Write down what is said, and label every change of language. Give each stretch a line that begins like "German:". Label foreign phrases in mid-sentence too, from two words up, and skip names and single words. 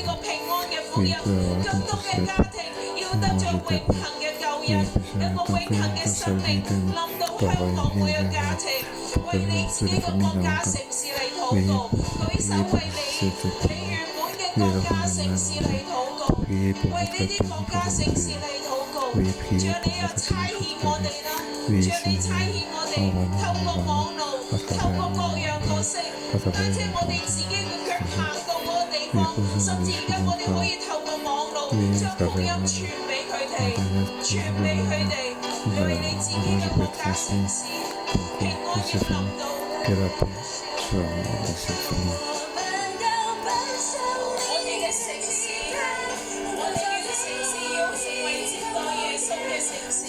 French: Oui, que tant que c'est manger de paix, et tant que le salut de nous doit venir vers nous, pour que les familles encore, oui, priez pour cette prière, priez le renouvellement, priez pour votre pays, pour votre pays. Oui, priez pour votre pays, votre pays. Oui, Seigneur, envoie-nous à travers nous, à travers nous, oui, posons-nous encore,
Cantonese: 將福音傳俾佢哋，傳俾佢哋，因為你自己嘅國家城市平安嘅臨到。我哋嘅城市，我哋嘅城市要成為接待耶穌嘅城市。